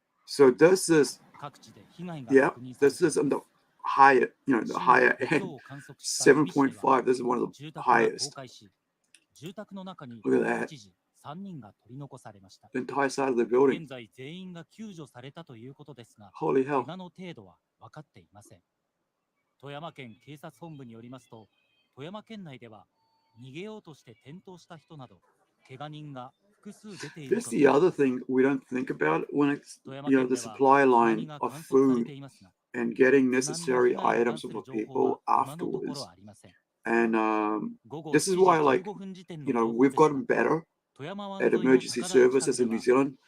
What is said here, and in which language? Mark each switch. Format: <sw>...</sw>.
<en>So this is, yeah, this is on the higher, the higher end. 7.5, this is one of the highest. Look at that. The entire side of the building.</en> <ja>現在全員が救助されたということですが、</ja> <en>Holy hell.</en> <ja>我の程度は分かっていません。富山県警察本部によりますと、富山県内では逃げようとして転倒した人など怪我人が複数出ている</ja> <en>That's the other thing we don't think about when it's, the supply line of food and getting necessary items for people afterwards. And this is why, like, we've gotten better at emergency services in New Zealand.</en>